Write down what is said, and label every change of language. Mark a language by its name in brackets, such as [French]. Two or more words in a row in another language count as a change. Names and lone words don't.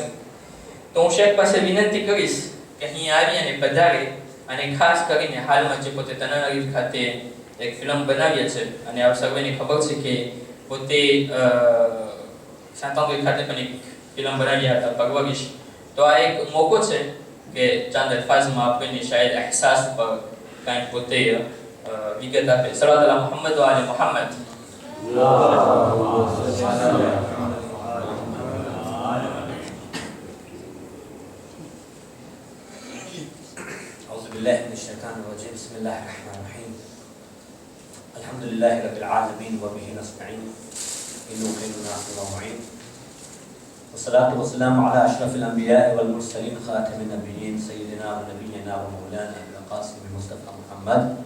[Gujarati] તો હું શેખ પાસે વિનંતી કરીશ કે અહીં આવી અને પધારે અને ખાસ કરીને હાલમાં જે પોતે તનારીફ ખાતે એક ફિલ્મ બનાવી છે અને આપ સર્વેને ખબર છે કે પોતે સાંતાનગર ખાતે પણ એક ફિલ્મ બનાવ્યા હતા પરવરિશ. તો આ એક મોકો છે કે ચાંદ અલ્ફાઝમાં આપણને શાયદ અહેસાસ ઉપર કાંઈક પોતે વિગત આપે. [Arabic] صلى الله على محمد وآل محمد. أعوذ بالله من الشيطان الرجيم بسم الله الرحمن الرحيم الحمد لله رب العالمين وبه نستعين إنه خير ناصر ومعين والصلاة والسلام على أشرف الأنبياء والمرسلين خاتم النبيين سيدنا ونبينا ومولانا أبي القاسم المصطفى محمد